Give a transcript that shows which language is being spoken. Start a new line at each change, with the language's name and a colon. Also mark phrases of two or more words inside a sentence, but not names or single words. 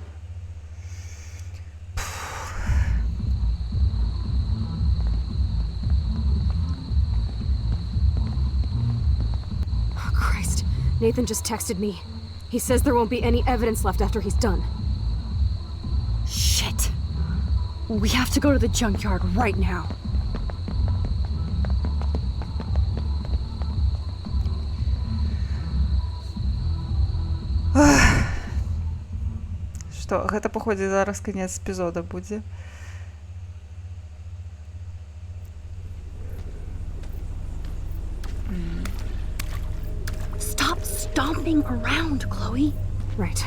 English: Oh, Christ. Nathan just texted me. He says there won't be any evidence left after he's done. Shit. We have to go to the junkyard right now.
Belarusian: Што, гэта паходзе зараз канец эпізода будзе.
English: Stop stomping around, Chloe. Right.